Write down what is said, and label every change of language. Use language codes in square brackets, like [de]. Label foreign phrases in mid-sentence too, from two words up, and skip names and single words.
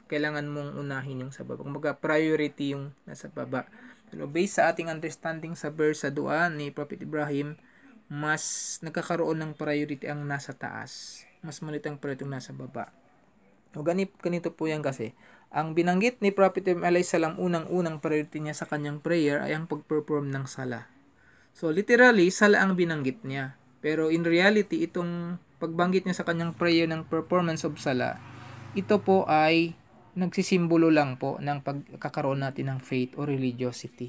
[tl] Kailangan mong unahin yung sa baba. Kumbaga, priority yung nasa baba. Pero based sa ating understanding sa verse sa dua ni Prophet Ibrahim, mas nagkakaroon ng priority ang nasa taas. Mas malit ang priority ang nasa baba. O ganito po yan kasi. Ang binanggit ni Prophet Ibrahim [ar] عليه السلام, [tl] unang-unang priority niya sa kanyang prayer ay ang pag-perform ng sala. So literally, sala ang binanggit niya. Pero [en] in reality, [tl] itong pagbanggit niya sa kanyang prayer ng [en] performance of sala, [tl] ito po ay nagsisimbolo lang po ng pagkakaroon natin ng faith o religiosity.